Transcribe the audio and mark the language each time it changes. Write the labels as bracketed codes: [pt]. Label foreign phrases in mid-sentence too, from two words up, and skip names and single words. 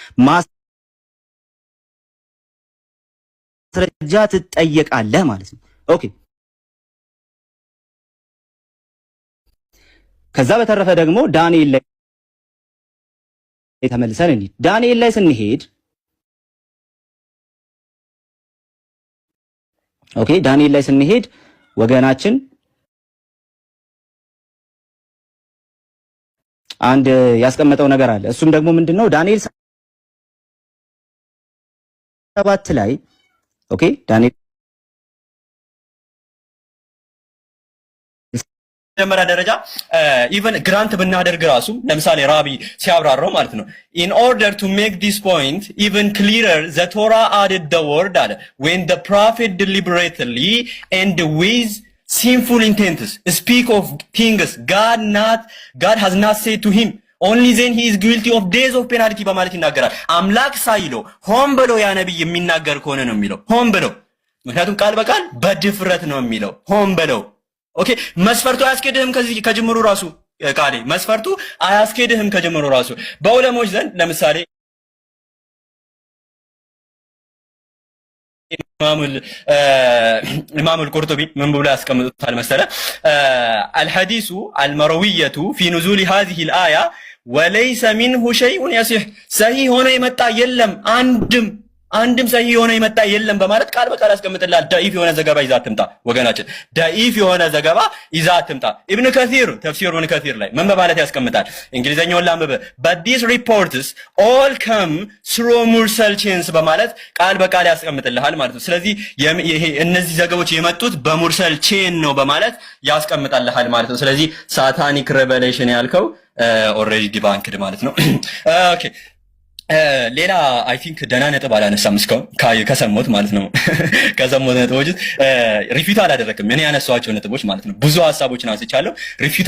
[am] ማስረጃ ትጠየቃለህ ማለት ነው። ኦኬ ከዛ በተረፈ ደግሞ ዳንኤል ላይ ተመልሰን እንሂድ። ዳንኤል ላይ ስንሄድ ኦኬ ዳንኤል ላይ ስንሄድ ወገናችን አንድ ያስቀመጠው ነገር አለ። እሱም ደግሞ ምንድነው? ዳንኤል 7 ላይ ኦኬ ዳንኤል በመጀመሪያ ደረጃ [en] even grant [am] ብናደርግ ራሱ ለምሳሌ ራቢ ሲያብራራው ማለት ነው [en] in order to make this point even clearer the Torah added the word [am] አለ [en] when the prophet deliberately and with sinful intents speak of things God has not said to him only then he is guilty of days of penalty [am] በማለት ይናገራል። አምላክ ሳይለው ሆን ብሎ ያ ነብይ የሚናገር ከሆነ ነው የሚለው ሆን ብሎ ምክንያቱም ቃል በቃል በድፍረት ነው የሚለው ሆን ብሎ ኦኬ መስፈርቱ አያስኬድህም ከጅምሩ ራሱ ቃሌ መስፈርቱ አያስኬድህም ከጅምሩ ራሱ በዑለሞች ዘንድ ለምሳሌ ኢማም አልቁርጡቢ ምን ብሎ ያስቀምጡታል መሰለ [ar] الحديث المروية في نزول هذه الآية وليس منه شيء يصح صحيح [am] ሆኖ የመጣ የለም አንድም ሰሂህ ሆኖ የመጣ የለም በማለት ቃል በቃል አስቀምጥላል። ዳኢፍ የሆነ ዘገባ ይዛ አትምጣ ወገናችን፣ ዳኢፍ የሆነ ዘገባ ይዛ አትምጣ። ኢብኑ ከሲር ተፍሲር ኢብኑ ከሲር ላይ ምን በማለት ያስቀምጣል? እንግሊዘኛውን ላንብብ። [en] but these reports all come through mursal chains [am] በማለት ቃል በቃል ያስቀምጥልሃል ማለት ነው። ስለዚህ ይሄ እነዚህ ዘገቦች የመጡት በሙርሰል ቼን ነው በማለት ያስቀምጣልሃል ማለት ነው። ስለዚህ [en] satanic revelation [am] ያልከው [en] already debunked [am] ማለት ነው። ኦኬ ሌላ [en] I think [am] ደህና ነጥብ አላነሳም እስካሁን ከሰሞት ማለት ነው። ከሰሞት ነጥቦች ሪፊት አላደረክም። እኔ ያነሳኋቸው ነጥቦች ማለት ነው ብዙ ሐሳቦችን አንስቻለሁ። ሪፊት